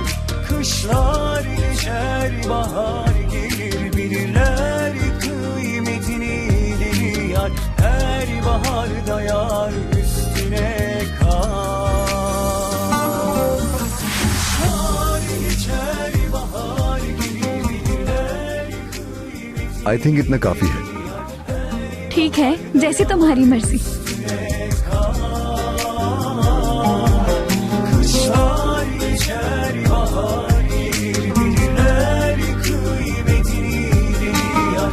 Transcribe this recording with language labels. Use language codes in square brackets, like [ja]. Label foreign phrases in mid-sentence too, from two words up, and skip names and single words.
[tr] Kışlar geçer, bahar gelir, bilirler kıymetini deli yar. Her baharda yar üstüne kar. Kışlar geçer, bahar gelir, bilirler kıymetini. [en] I think [hi] इतना काफी है। ठीक है, जैसी तुम्हारी मर्जी। [tr] Kışlar geçer, bahar gelir, bilirler kıymetini deli yar.